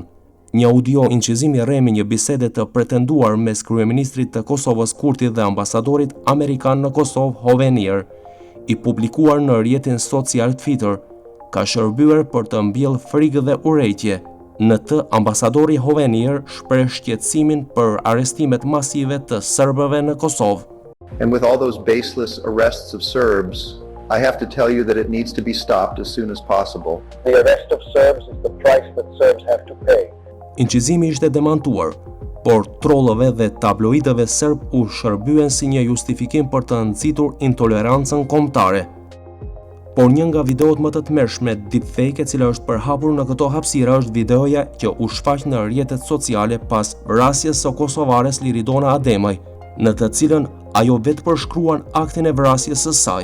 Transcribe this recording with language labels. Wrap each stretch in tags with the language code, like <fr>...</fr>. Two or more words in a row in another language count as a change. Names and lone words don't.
<sq>Një audio incizimi rremi një bisede të pretenduar mes kryeministrit të Kosovës Kurti dhe ambasadorit amerikan në Kosovë Hovenier, i publikuar në rrjetin social Twitter, ka shërbyer për të mbjellë frikë dhe urrejtje. Në të, ambasadori Hovenier shpreh shqetësimin për arrestimet masive të serbëve në Kosovë.</sq> <en>And with all those baseless arrests of Serbs, I have to tell you that it needs to be stopped as soon as possible. The arrest of Serbs is the price that Serbs have to pay.</en> <sq>Incizimi ishte demantuar, por trollëve dhe tabloidëve serb u shërbyen si një justifikim për të nxitur intolerancën kombëtare. Por një nga videot më të tmerrshme deepfake e cila është përhapur në këto hapësira është videoja që u shfaq në rrjetet sociale pas vrasjes së kosovares Liridona Ademaj, në të cilën ajo vetë përshkruan aktin e vrasjes së saj.</sq>